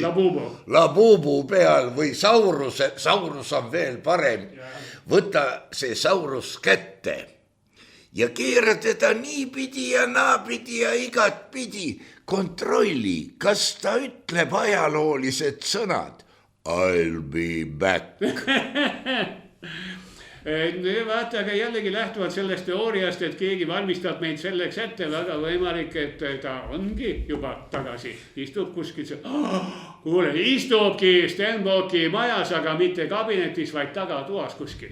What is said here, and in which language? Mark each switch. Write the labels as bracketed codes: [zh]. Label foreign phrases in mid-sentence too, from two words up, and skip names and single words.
[et] Labubu peal või Saurus on veel parem. Võta see Saurus kätte ja keera teda niipidi ja naapidi ja igatpidi. Kontrolli, kas ta ütleb ajaloolised sõnad. [en] I'll be back. [et] Vaata, aga jällegi lähtuvalt sellest teooriast, et keegi valmistab meid selleks ette, väga võimalik, et ta ongi juba tagasi. Istub kuskil kuule, istubki Stenbocki majas, aga mitte kabinetis, vaid tagatoas kuskil.